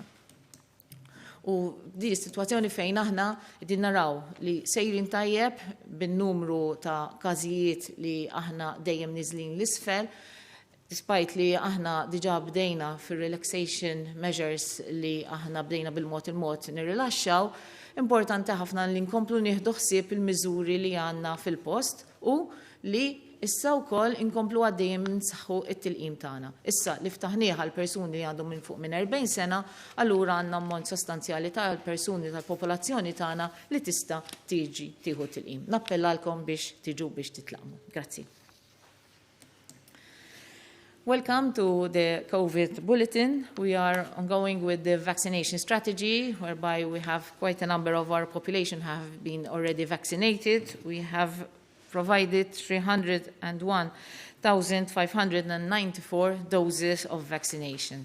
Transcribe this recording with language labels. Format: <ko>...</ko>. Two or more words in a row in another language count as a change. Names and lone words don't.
<mt>U din is-sitwazzjoni fejn aħna qegħdin naraw li sejrin tajjeb bin-numru ta' każijiet li aħna dejjem niżlin l-isfel, despite li aħna diġà bdejna fir-</mt> <en>relaxation measures</en> <mt>li aħna bdejna bil-mod nirrilaxxaw, importanti ħafna li nkomplu nieħdu ħsieb il-miżuri li għandna fil-post u li issa wkoll inkomplu għaddejjem nsaħħu t-tilqim tagħna. Issa li ftaħnieh għal persuni li għandhom minn fuq minn 40 sena, allura għandna ammont sostanzjali tal-persuni tal-popolazzjoni tagħna li tista' tiġi tieħu tilqim. Nappellalkom biex tiġu biex titlaqmu. Grazzi.</mt> <en>Welcome to the COVID bulletin. We are ongoing with the vaccination strategy, whereby we have quite a number of our population have been already vaccinated. We have provided 301,594 doses of vaccination.</en>